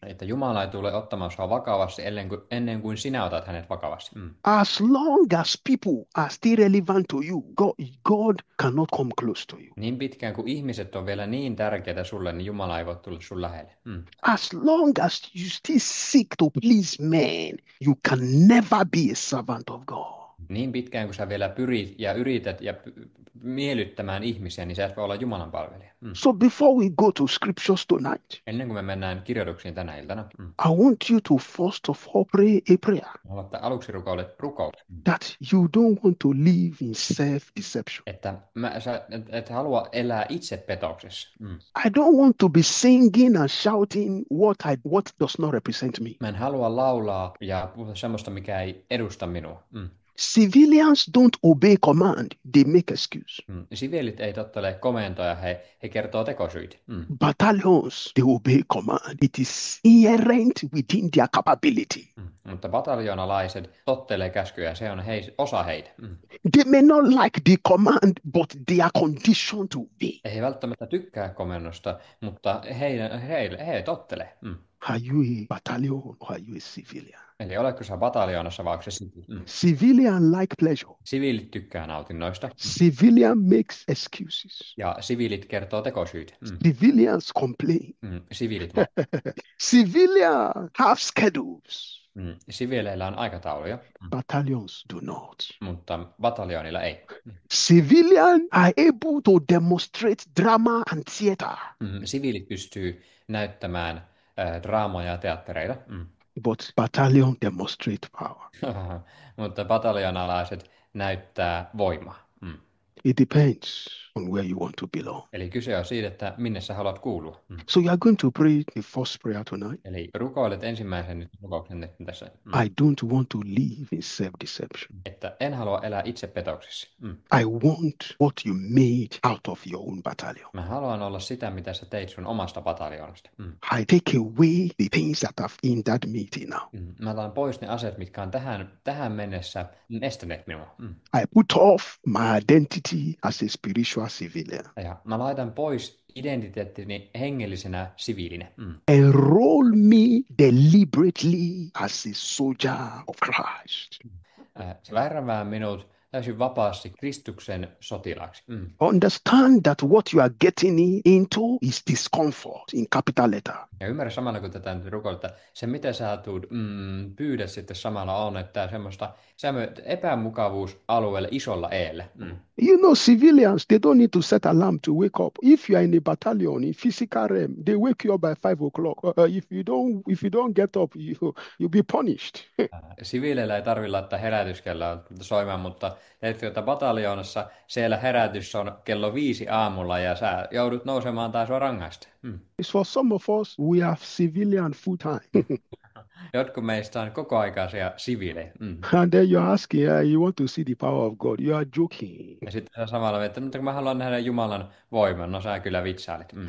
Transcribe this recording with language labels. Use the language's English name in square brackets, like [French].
[Finnish] Että Jumala ei tule ottamaan sua vakavasti ennen kuin sinä otat hänet vakavasti. [English] As long as people are still relevant to you, God cannot come close to you. [Finnish] Niin pitkään kuin ihmiset on vielä niin tärkeitä sulle, niin Jumala ei voi tulla sun lähelle. [English] As long as you still seek to please men, you can never be a servant of God. [Finnish] Niin pitkään kuin sä vielä pyrit ja yrität ja miellyttämään ihmisiä, niin sä et voi olla Jumalan palvelija. [English] So before we go to scriptures tonight, [Finnish] Ennen kuin me mennään kirjoituksiin tänä iltana, [English] I want you to first of all pray a prayer [Finnish] aloittaa aluksi rukouksen. [English] that you don't want to live in self-deception. [Finnish] Että sä et halua elää itsepetoksessa. [English] I don't want to be singing and shouting what does not represent me. [Finnish] Mä en halua laulaa ja puhua semmoista, mikä ei edusta minua. [English] Civilians don't obey command, they make excuse. [Finnish] Siviilit ei tottele komentoja, he kertoo tekosyitä. [English] Battalions, they obey command. It is inherent within their capability. [Finnish] Mutta bataljoonalaiset tottelee käskyjä, se on osa heitä. [English] They may not like the command, but they are conditioned to obey. [Finnish] He välttämättä tykkää komennosta, mutta he tottelee. [English] Are you a battalion or are you a civilian? [Finnish] Eli oletko sä bataljoonassa vai onko se siviili? [English] Civilian like pleasure. [Finnish] Siviilit tykkää nautinnoista [English] Civilian makes excuses. [Finnish] ja siviilit kertoo tekosyitä. [English] Civilians complain. [Finnish] Siviilit [English] Civilian have schedules. [Finnish] Siviileillä on aikatauluja, [English] Battalions do not. [Finnish] mutta bataljoonilla ei. [English] Civilian are able to demonstrate drama and theater. [Finnish] Siviilit pystyy näyttämään draamoja ja teattereita, [English] But battalion demonstrate power. [Finnish] mutta bataljoonalaiset näyttää voimaa. [English] It depends on where you want to belong. [Finnish] Eli kyse on siitä, että minne sä haluat kuulua. [English] So you are going to pray the first prayer tonight. [Finnish] Eli rukoilet ensimmäisen rukouksen nyt tässä, [English] I don't want to live in self-deception. [Finnish] että en halua elää itsepetoksissa. [English] I want what you made out of your own battalion. [Finnish] Mä haluan olla sitä, mitä sä teit sun omasta bataljoonasta. [English] I take away the things that have hindered me till now. [Finnish] Mä otan pois ne asiat, mitkä on tähän mennessä estäneet minua. [English] I put off my identity as a spiritual civilian. [Finnish] Ja mä laitan pois identiteettini hengellisenä siviilinä. [English] Enroll me deliberately as a soldier of Christ. [Finnish] Se värvää minut täysin vapaasti Kristuksen sotilaaksi. [English] Understand that what you are getting into is discomfort in capital letter. [Finnish] Ja ymmärrä samalla, kun tätä nyt rukoilet, että se mitä sä tulet pyydä sitten samalla on, että semmoista epämukavuusalueelle isolla eellä. [English] You know, civilians, they don't need to set alarm to wake up. If you are in a battalion, in physical realm, they wake you up by 5 o'clock. If you don't get up, you'll be punished. [Finnish] Siviileillä ei tarvitse laittaa herätyskelloa soimaan, mutta bataljoonassa siellä herätys on kello 5 aamulla ja sä joudut nousemaan tai sua rangaista. [English] It's for some of us, we are civilian full time. [Finnish] Jotkut meistä on kokoaikaisia siviilejä. [English] And then you're asking, you want to see the power of God. You are joking. [Finnish] Ja sitten sä samalla, että mutta kun mä haluan nähdä Jumalan voiman, no sä kyllä vitsailit.